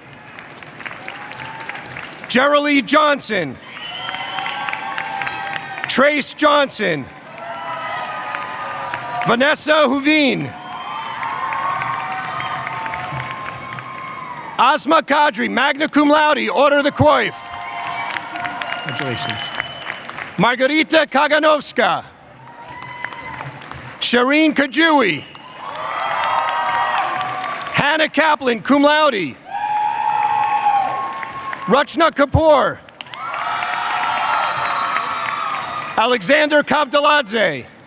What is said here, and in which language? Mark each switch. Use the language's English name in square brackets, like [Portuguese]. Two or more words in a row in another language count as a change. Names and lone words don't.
[English] Geraldine Johnson. Trace Johnson. Vanessa Huvin. Asma Kadri, [Latin] magna cum laude, [English] order of the coif. Congratulations. Margarita Kaganovska. Shireen Kajui. Hannah Kaplan, [Latin] cum laude. [English] Rachna Kapoor. Alexander Kavdaladze.